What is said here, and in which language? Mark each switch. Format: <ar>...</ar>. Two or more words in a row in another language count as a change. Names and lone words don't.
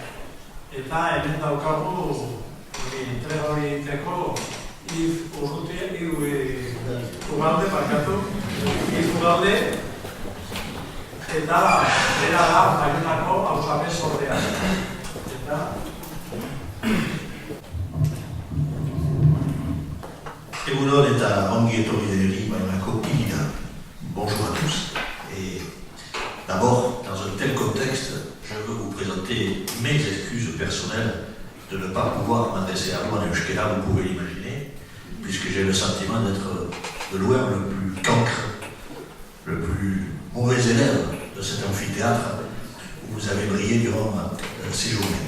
<eu>Eta hemen daukagu entrega hori egiteko Ugalde, parkatu, Ugalde, eta bera da Baionako hausapezordea. Eta Egunon eta ongi etorri deri Baionako Pilida.</eu> <fr>Bonjour à tous. Et d'abord, dans un tel contexte, je veux vous présenter accepter mes excuses personnelles de ne pas pouvoir m'adresser à vous en euskera, vous pouvez l'imaginer, puisque j'ai le sentiment d'être de loin le plus cancre, le plus mauvais élève de cet amphithéâtre où vous avez brillé durant ces journées.</fr>